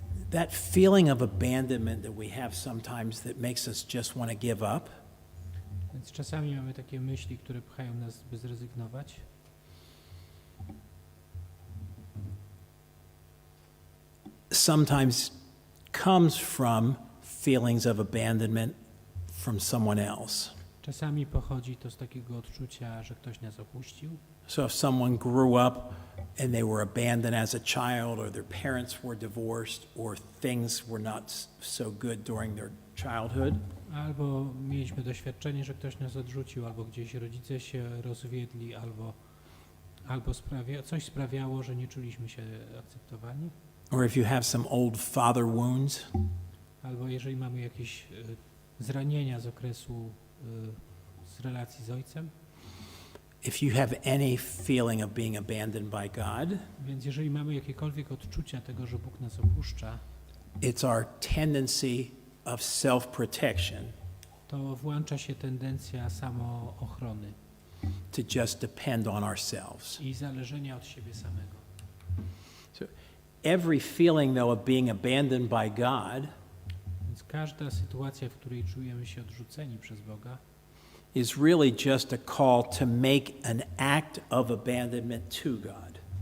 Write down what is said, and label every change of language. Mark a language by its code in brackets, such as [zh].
[en] That feeling of abandonment that we have sometimes that makes us just want to give up, [pl] Więc czasami mamy takie myśli, które pchają nas, by zrezygnować. [en] sometimes comes from feelings of abandonment from someone else. [pl] Czasami pochodzi to z takiego odczucia, że ktoś nas opuścił. [en] So if someone grew up and they were abandoned as a child, or their parents were divorced, or things were not so good during their childhood, [pl] Albo mieliśmy doświadczenie, że ktoś nas odrzucił, albo gdzieś rodzice się rozwiedli, albo coś sprawiało, że nie czuliśmy się akceptowani. [en] or if you have some old father wounds, [pl] Albo jeżeli mamy jakieś zranienia z okresu, z relacji z ojcem. [en] if you have any feeling of being abandoned by God, [pl] Więc jeżeli mamy jakiekolwiek odczucia tego, że Bóg nas opuszcza, [en] it's our tendency of self-protection [pl] to włącza się tendencja samoochrony [en] to just depend on ourselves. [pl] i zależenia od siebie samego. [en] So every feeling, though, of being abandoned by God [pl] Więc każda sytuacja, w której czujemy się odrzuceni przez Boga, [en] is really just a call to make an act of abandonment to God.